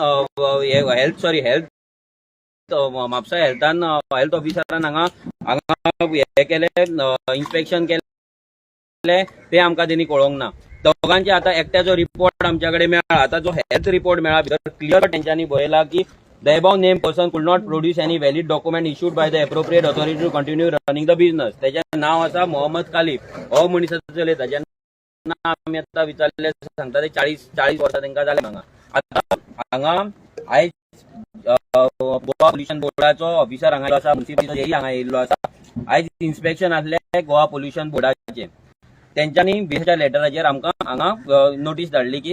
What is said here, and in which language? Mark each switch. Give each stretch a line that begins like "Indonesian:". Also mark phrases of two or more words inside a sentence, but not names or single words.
Konkani: हेल्थ म्हापसा हेल्थान हेल्थ ऑफिसरान हांगा हे केले इन्स्पेक्शन केले ते आमकां तेणी कळोवंक ना दोगांचे आतां एकट्याचो रिपोर्ट आमच्या कडेन मेळ्ळा आतां जो हेल्थ रिपोर्ट मेळ्ळा भितर क्लियर तेंच्यांनी बरयला की
English: The above named person could not produce any valid document issued by the appropriate authority to continue running the business.
Konkani: त्याचे नाव असा मोहम्मद खालिफ हो मनीस चलयता जेन्ना आमी आतां विचारले सांगता ते 40 वर्सां तांकां जाले हांगा आयज गोवा पोल्युशन बोर्डाचो ऑफिसर हांगा आसा म्युन्सिपालिटी हांगा येयल्लो आसा आयज इन्स्पेक्शन आसले गोवा पोल्युशन बोर्डाचे तेंच्यांनी बेच्या लेटराचेर आमकां हांगा नोटीस धाडली की